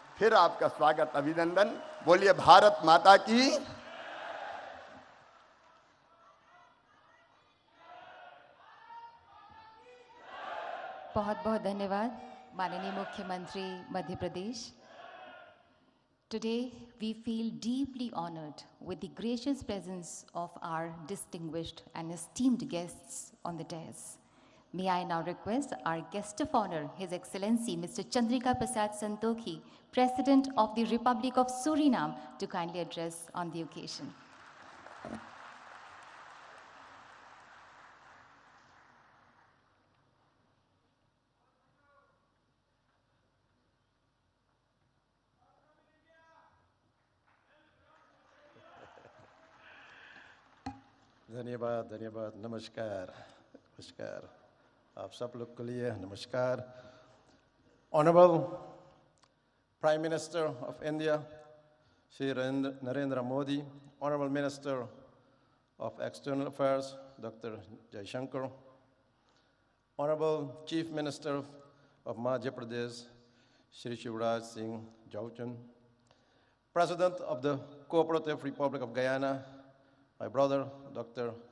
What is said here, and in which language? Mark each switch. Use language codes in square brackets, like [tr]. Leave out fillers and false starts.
[hi] फिर आपका स्वागत, अभिनंदन। बोलिए भारत माता की। बहुत बहुत धन्यवाद माननीय मुख्यमंत्री Madhya Pradesh. [en] Today, we feel deeply honored with the gracious presence of our distinguished and esteemed guests on the dais. May I now request our guest of honor, His Excellency Mr. Chandrika Prasad Santokhi, President of the Republic of Suriname, to kindly address on the occasion. [hi] धन्यवाद, धन्यवाद, नमस्कार, नमस्कार, आप सब लोग के लिए नमस्कार। [en] Honorable Prime Minister of India, Shri Narendra Modi, Honorable Minister of External Affairs, Dr. Jaishankar, Honorable Chief Minister of Madhya Pradesh, Shri Shivraj Singh Chauhan, President of the Cooperative Republic of Guyana, my brother, Dr.